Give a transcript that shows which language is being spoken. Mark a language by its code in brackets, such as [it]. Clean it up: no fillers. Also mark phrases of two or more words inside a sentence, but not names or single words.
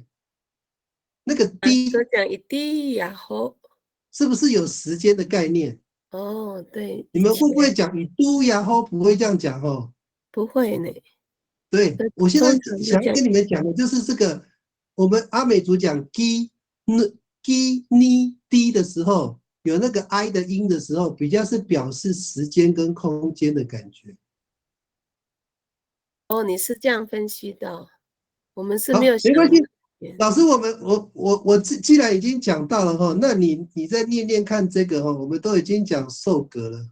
[zh] 那个低说讲一滴呀吼，是不是有时间的概念？哦，对，你们会不会讲以都呀吼？不会这样讲哦。不会呢。对，我现在想要跟你们讲的就是这个，我们阿美族讲 [ami] gi ni di [zh] 的时候，有那个 i 的音的时候，比较是表示时间跟空间的感觉。哦，你是这样分析的，我们是好，没有想没关系。到老师，我既然已经讲到了哈，那你再念念看这个哈，我们都已经讲受格了。